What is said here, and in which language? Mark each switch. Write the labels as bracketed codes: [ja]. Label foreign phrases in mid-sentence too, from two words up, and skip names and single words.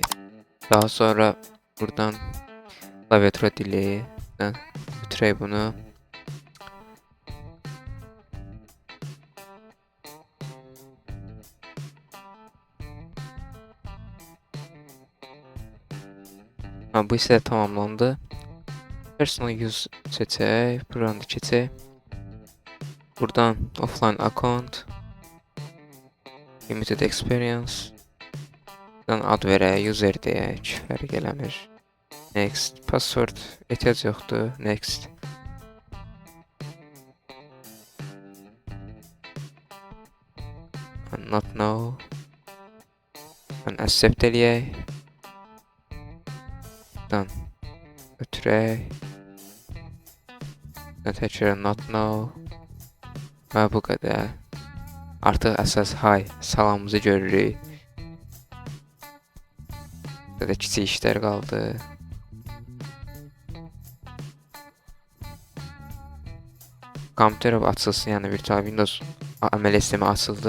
[az] Daha sonra buradan klaviatura dili götürək bunu. Bu isə tamamlandı. [en] Personal use [az] seçək, buradan da keçək. [en] Buradan offline account, limited experience. [az] Buradan ad verək, user deyək, fərq eləmir. Next, password ehtiyac yoxdur, next. [en] Not now. [az] Accept eləyək. Buradan ötürək. [en] Təkrar not now. [az] Və bu qədər. Artıq əsas hi, salamımızı görürük. Burada kiçik işlər qaldı. Kompüter açılsın, yəni virtual Windows əməliyyat sistemi açıldı.